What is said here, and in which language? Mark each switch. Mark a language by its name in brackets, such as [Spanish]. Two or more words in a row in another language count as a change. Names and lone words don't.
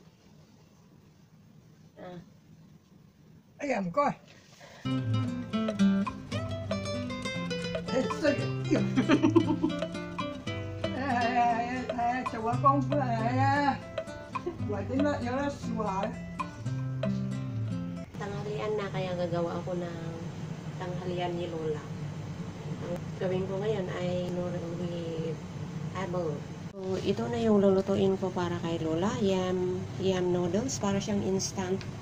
[Cantonese] 哎呀，唔該。你衰嘅。係做下功夫係啊，為點樣有得笑下咧？ [Filipino] Tanghalian na kaya gagawa ako ng tanghalian ni Lola. Ang gawin ko ngayon ay [English] noodle with apple. [Filipino] So, ito na yung lulutuin ko para kay Lola. [English] Yam noodles. [Filipino] Para siyang instant.